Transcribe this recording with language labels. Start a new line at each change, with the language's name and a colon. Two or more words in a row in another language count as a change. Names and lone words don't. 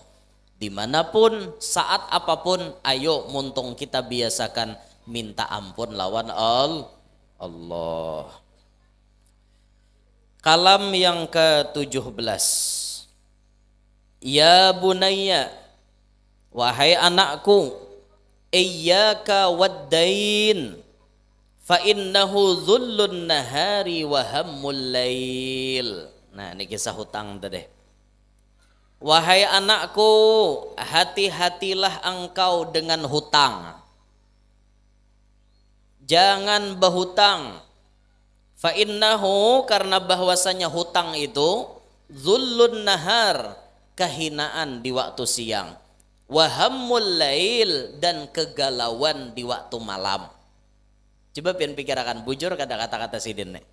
Banjar: Dimanapun, saat apapun, ayo muntung kita biasakan minta ampun lawan Allah. Kalam yang ke-17.
Arabic: يا بني,
Banjar: wahai anakku,
Arabic: إياك والدين فإنه ذل النهار وهم الليل.
Banjar: Nah ini kisah hutang tadi. Wahai anakku, hati-hatilah engkau dengan hutang. Jangan berhutang.
Arabic: فإنه,
Banjar: karena bahwasanya hutang itu
Arabic: ذل النهار,
Banjar: kehinaan di waktu siang,
Arabic: وهم الليل,
Banjar: dan kegalauan di waktu malam. Coba pian pikirkan, bujur kada kata-kata Sidin nih.